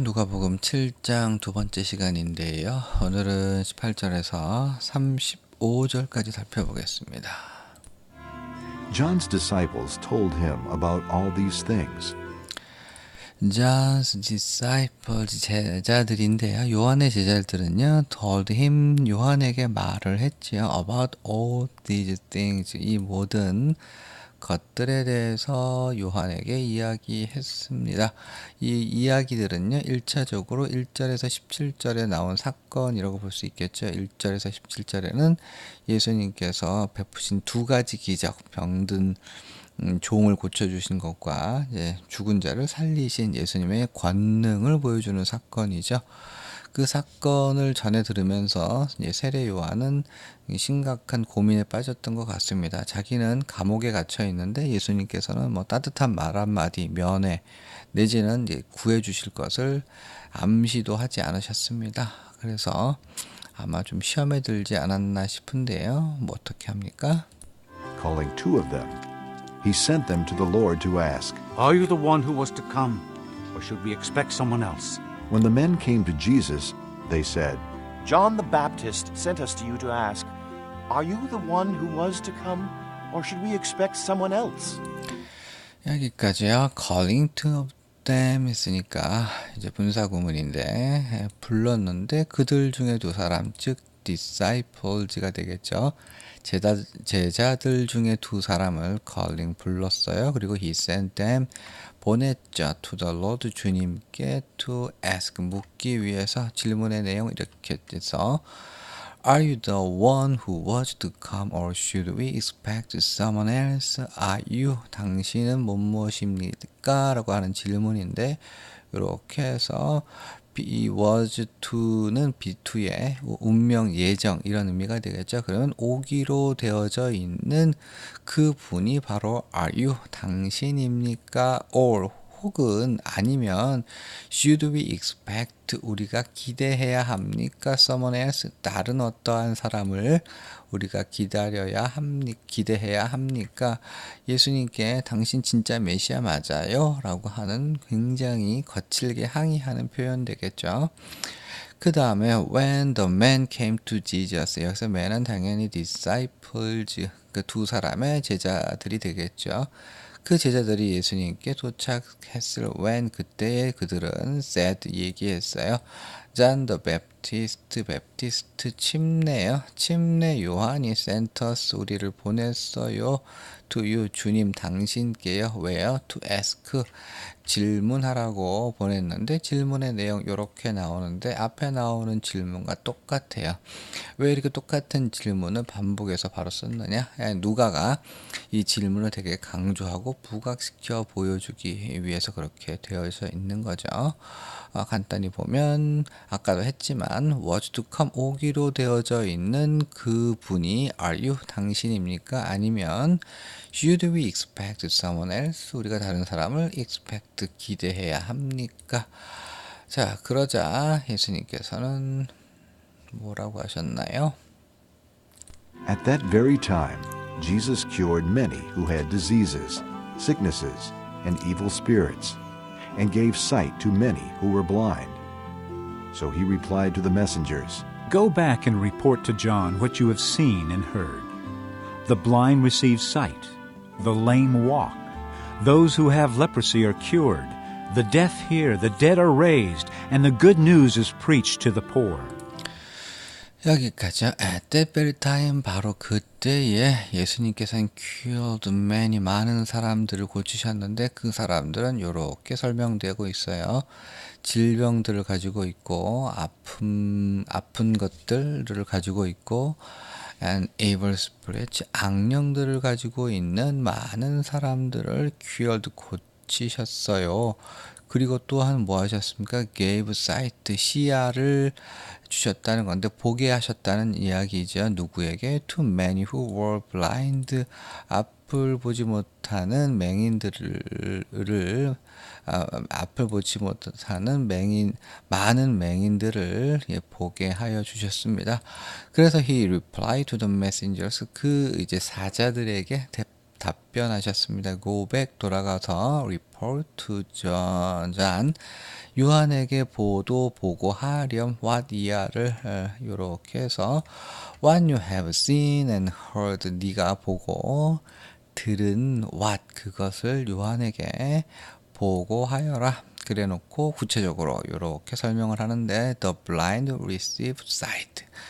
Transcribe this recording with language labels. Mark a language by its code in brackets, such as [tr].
[ko] 누가복음 7장 두 번째 시간인데요. 오늘은 18절에서 35절까지 살펴보겠습니다. [en] John's disciples told him about all these things. John's disciples, [ko] 제자들인데요. 요한의 제자들은요, [en] told him, [ko] 요한에게 말을 했지요. [en] About all these things, [ko] 이 모든 것들에 대해서 요한에게 이야기했습니다. 이 이야기들은요, 1차적으로 1절에서 17절에 나온 사건이라고 볼 수 있겠죠. 1절에서 17절에는 예수님께서 베푸신 두 가지 기적, 병든 종을 고쳐주신 것과 죽은 자를 살리신 예수님의 권능을 보여주는 사건이죠. 그 사건을 전해 들으면서 세례 요한은 심각한 고민에 빠졌던 것 같습니다. 자기는 감옥에 갇혀 있는데 예수님께서는 뭐 따뜻한 말 한마디, 면회 내지는 구해 주실 것을 암시도 하지 않으셨습니다. 그래서 아마 좀 시험에 들지 않았나 싶은데요. 뭐 어떻게 합니까? [en] Calling two of them, he sent them to the Lord to ask. Are you the one who was to come, or should we expect someone else? When the men came to Jesus, they said, John the Baptist sent us to you to ask, Are you the one who was to come, or should we expect someone else? [ko] 여기까지요. [en] Calling two of them [ko] 했으니까 이제 분사구문인데 불렀는데 그들 중에 두 사람, 즉 disciples가 되겠죠. 제자들 중에 두 사람을 [en] calling [ko] 불렀어요. [en] 그리고 he sent them [ko] 보냈죠. [en] to the Lord [ko] 주님께 [en] to ask [ko] 묻기 위해서 질문의 내용 이렇게 해서 [en] Are you the one who was to come or should we expect someone else? Are you? [ko] 당신은 무엇입니까? 라고 하는 질문인데 이렇게 해서 be was to는 be2의 운명, 예정 이런 의미가 되겠죠. 그러면 오기로 되어져 있는 그 분이 바로 [en] are you? [ko] 당신입니까? or 혹은 아니면 [en] should we expect [ko] 우리가 기대해야 합니까? [en] someone else [ko] 다른 어떠한 사람을 우리가 기대해야 합니까? 예수님께 당신 진짜 메시아 맞아요? 라고 하는 굉장히 거칠게 항의하는 표현 되겠죠. 그 다음에 [en] when the man came to Jesus [ko] 여기서 man은 당연히 disciples 그 두 사람의 제자들이 되겠죠. 그 제자들이 예수님께 도착했을 when 그때에 그들은 [en] said [ko] 얘기했어요. John the Baptist 침례요. 침례 요한이 [en] sent us [ko] 우리를 보냈어요. [en] to you [ko] 주님 당신께요. 왜요? [en] to ask [ko] 질문하라고 보냈는데 질문의 내용 이렇게 나오는데 앞에 나오는 질문과 똑같아요. 왜 이렇게 똑같은 질문을 반복해서 바로 썼느냐? 누가가 이 질문을 되게 강조하고 부각시켜 보여주기 위해서 그렇게 되어져 있는 거죠. 간단히 보면 아까도 했지만 [en] was to come [ko] 오기로 되어져 있는 그 분이 [en] are you [ko] 당신입니까? 아니면 [en] should we expect someone else [ko] 우리가 다른 사람을 expect 기대해야 합니까? 자 그러자 예수님께서는 뭐라고 하셨나요? [en] At that very time, Jesus cured many who had diseases, sicknesses, and evil spirits, and gave sight to many who were blind. So he replied to the messengers, Go back and report to John what you have seen and heard. The blind receive sight, the lame walk, those who have leprosy are cured, the deaf hear, the dead are raised, and the good news is preached to the poor. [ko] 여기까지요. [en] At that very time [ko] 바로 그때에 예수님께서는 [en] cured many [ko] 많은 사람들을 고치셨는데 그 사람들은 이렇게 설명되고 있어요. 질병들을 가지고 있고 아픈 것들을 가지고 있고 [en] and evil spirits [ko] 악령들을 가지고 있는 많은 사람들을 [en] cured [ko] 고치셨어요. 그리고 또한 뭐 하셨습니까? [en] gave sight [ko] 시야를 주셨다는 건데 보게 하셨다는 이야기죠. 누구에게? [en] to many who were blind [ko] 앞을 보지 못하는 맹인들을 앞을 보지 못하는 많은 맹인들을 보게 하여 주셨습니다. [en] 그래서 he replied to the messengers [ko] 그 이제 사자들에게 답변하셨습니다. [en] Go back [ko] 돌아가서 [en] report to John [ko] 요한에게 보고하렴 what 이하를 요렇게 해서 [en] what you have seen and heard [ko] 네가 보고 들은 what 그것을 요한에게 보고하여라. 그래 놓고 구체적으로 요렇게 설명을 하는데 [en] the blind receive sight.